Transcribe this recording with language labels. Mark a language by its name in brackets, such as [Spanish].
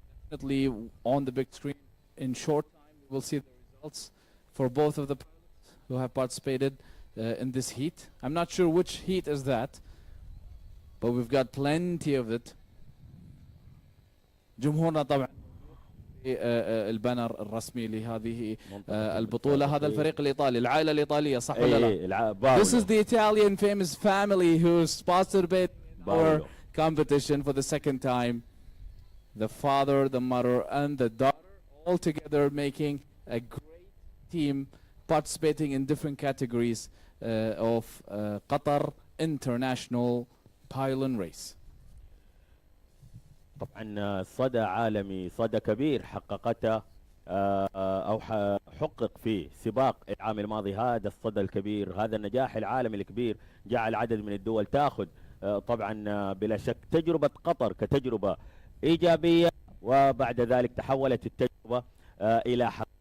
[English] Definitely on the big screen in short time we'll see the results for both of the pilots who have participated in this heat. I'm not sure which heat is that, but we've got plenty of it. [Arabic] جمهورنا طبعا البانر الرسمي لهذه البطولة. هذا الفريق الإيطالي, العائلة الإيطالية, صح ولا لا؟ [English] This is the Italian famous family who sponsored our competition for the second time. The father, the mother, and the daughter all together making a great team participating in different categories of Qatar International Paylon Race. [Arabic] طبعا صدى عالمي, صدى كبير حققته او حقق في سباق العام الماضي. هذا الصدى الكبير, هذا النجاح العالمي الكبير جعل عدد من الدول تاخذ طبعا بلا شك تجربة قطر كتجربة إيجابية, وبعد ذلك تحولت التجربة إلى حقيقة.